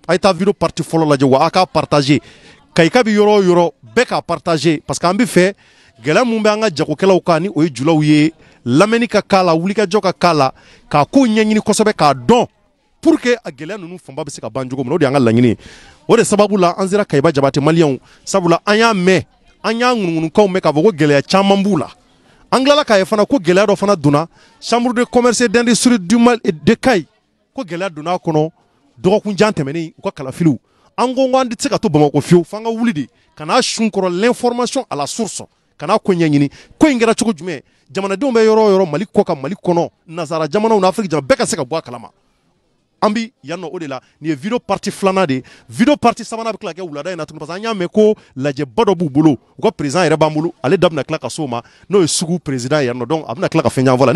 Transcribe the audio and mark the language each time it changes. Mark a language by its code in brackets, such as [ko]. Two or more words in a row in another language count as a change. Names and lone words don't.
[bm] A ye taa [fr] vidéo partie [bm] fɔlɔ lajɛ wa a k'a partager. Kayika bɛ yɔrɔ o yɔrɔ bɛɛ k'a [fr] partager parce que [bm] an bɛ fɛ gɛlɛya mun bɛ an ka jagokɛlaw kan ni o ye julaw ye, lamɛnni ka k'a la, wulikajɔ ka k'a la, k'a ko ɲɛɲini kosɛbɛ k'a dɔn [fr] pour que [bm] a gɛlɛya ninnu fanba bɛ se ka ban cogo min na, o de y'an ka laɲini ye. O de sababu la an sera Kayiba Jabate Maliens sabula an y'a mɛn, an y'a ŋunuŋunukanw mɛn k'a fɔ ko gɛlɛya caman b'u la. An tilala k'a ye fana ko gɛlɛya dɔ fana donna [fr] chambre de commerce et d'industrie de Kayi, [bm] ko gɛlɛya donna a kɔnɔ dɔgɔkun jan tɛmɛnen u ka kalafiliw. An ko an tɛ se ka to Bamakɔ fiyewu f'an ka wuli de ka n'a sun kɔrɔ [fr] l'information à la source, [bm] ka n'a ko ɲɛɲini ko in kɛra cogo jumɛn, jamanadenw bɛ yɔrɔ o yɔrɔ Mali kɔ kan Mali kɔnɔ, nanzara jamanaw n'Afrique jamana bɛɛ ka se ka bɔ a kalama. An bi yan nɔ o de la, nin ye [fr] vidéo partie [bm] filanan de ye. [fr] Vidéo partie [bm] sabanan bɛ tila ka kɛ wulada in na tuguni [fr] parce que [bm] an y'a mɛn ko lajɛba dɔ b'u bolo, u ka président yɛrɛ b'an bolo, ale da bɛna tila ka s'o ma n'o ye Sugu président yan nɔ, donc a bɛna tila ka fɛn ɲɛfɔ la.